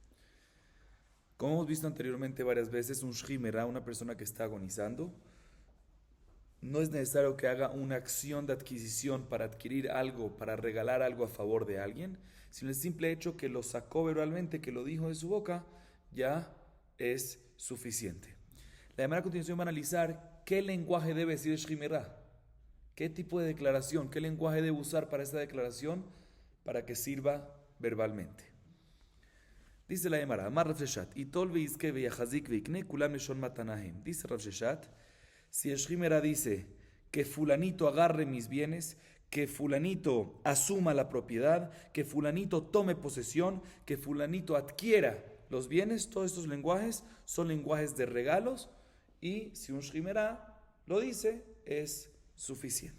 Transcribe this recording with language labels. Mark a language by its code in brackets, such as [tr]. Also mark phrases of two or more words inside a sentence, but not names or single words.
[es] Como hemos visto anteriormente varias veces, un Shrimera, una persona que está agonizando, no es necesario que haga una acción de adquisición para adquirir algo, para regalar algo a favor de alguien, sino el simple hecho que lo sacó verbalmente, que lo dijo de su boca, ya es suficiente. La demanda a continuación va a analizar qué lenguaje debe decir el Shrimera. ¿Qué tipo de declaración, qué lenguaje debe usar para esta declaración para que sirva verbalmente? Dice la Gemara, [he] אמר רב ששת, יטול ויזכה ויחזיק ויקנה כולם לשון מתנה הם. [es] Dice Rav Sheshat, si el Shrimera dice que fulanito agarre mis bienes, que fulanito asuma la propiedad, que fulanito tome posesión, que fulanito adquiera los bienes, todos estos lenguajes son lenguajes de regalos y si un Shrimera lo dice es suficiente.